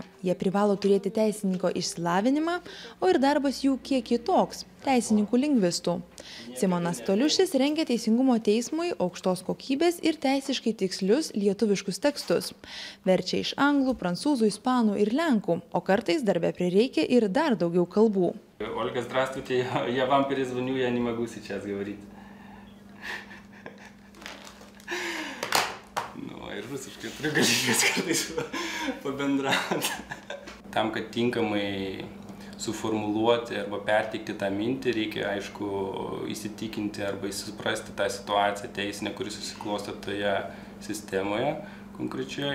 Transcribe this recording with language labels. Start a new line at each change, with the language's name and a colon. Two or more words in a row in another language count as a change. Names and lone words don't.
Lithuanian: Jie privalo turėti teisininko išsilavinimą, o ir darbas jų kiek kitoks. teisininkų lingvistų. Simonas Toliušis rengia Teisingumo teismui aukštos kokybės ir teisiškai tikslius lietuviškus tekstus. Verčia iš anglų, prancūzų, ispanų ir lenkų, o kartais darbe prireikia ir dar daugiau kalbų.
Russian: Ольга, здравствуйте, я вам перезвоню, я не могу сейчас говорить.
Lithuanian: Ir rusiškai turiu galimybės kartais pabendrauti. Tam, kad tinkamai suformuluoti arba perteikti tą mintį, reikia, aišku, įsitikinti arba suprasti tą situaciją teisinę, kuri susiklosto toje sistemoje konkrečioje.